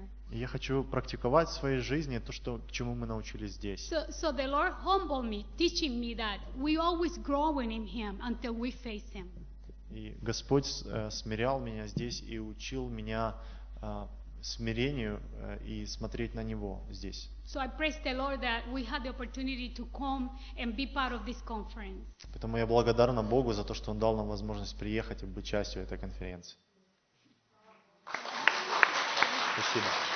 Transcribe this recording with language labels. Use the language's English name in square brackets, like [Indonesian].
[Russian] Я хочу практиковать в своей жизни то, что, чему мы научились здесь. И Господь смирял меня здесь и учил меня смирению и смотреть на Него здесь. [English] So I praise the Lord that we had the opportunity to come and be part of this conference. [Russian] Поэтому я благодарна Богу за то, что Он дал нам возможность приехать и быть частью этой конференции. Спасибо.